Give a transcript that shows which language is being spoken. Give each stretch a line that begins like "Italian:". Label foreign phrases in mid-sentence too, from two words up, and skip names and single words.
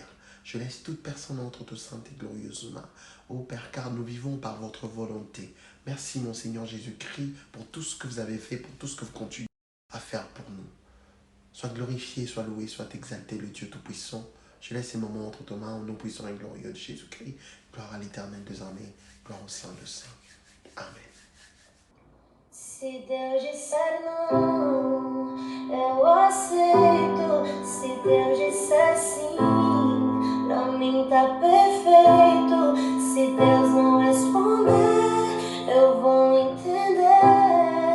French: Je laisse toute personne entre tes saintes et glorieuses mains. Ô Père, car nous vivons par votre volonté. Merci, mon Seigneur Jésus-Christ, pour tout ce que vous avez fait, pour tout ce que vous continuez à faire pour nous. Sois glorifié, sois loué, sois exalté, le Dieu Tout-Puissant. Je laisse ces moments entre tes mains, au nom puissant et glorieux de Jésus-Christ. Gloire à l'Éternel des armées, gloire au Saint de Saints. Amen.
Portuguese: Se Deus disser não, eu aceito. Se Deus disser sim, pra mim tá perfeito. Se Deus não responder, eu vou entender.